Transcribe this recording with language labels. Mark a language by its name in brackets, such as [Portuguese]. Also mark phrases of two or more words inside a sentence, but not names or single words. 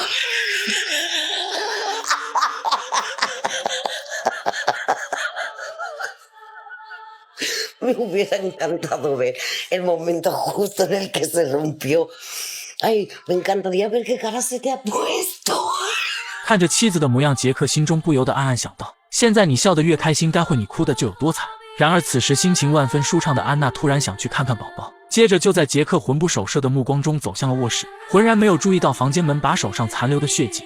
[Spanish] Me hubiera encantado ver el momento justo en el que se rompió. Ay, me encantaría ver qué cara se te ha puesto. [Chinese] 看着妻子的模样，杰克心中不由得暗暗想到：现在你笑得越开心，待会你哭的就有多惨。然而此时心情万分舒畅的安娜突然想去看看宝宝，接着就在杰克魂不守舍的目光中走向了卧室，浑然没有注意到房间门把手上残留的血迹。